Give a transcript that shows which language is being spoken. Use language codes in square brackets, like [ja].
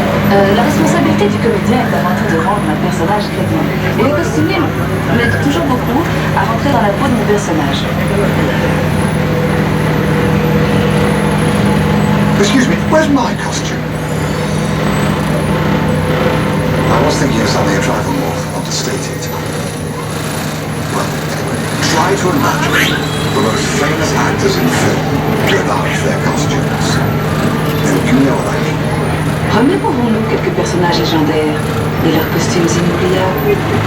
[fr] La responsabilité du comédien est avant tout de rendre un personnage crédible. Et les costumiers m'aident toujours beaucoup à rentrer dans la peau de mon personnage. [en] Excuse me, where's my costume? I was thinking of something a trifle more understated. Well, anyway, try to imagine the most famous actors in film without their costumes. Now, you know what I mean. [fr] Remémorons-nous quelques personnages légendaires et leurs costumes inoubliables.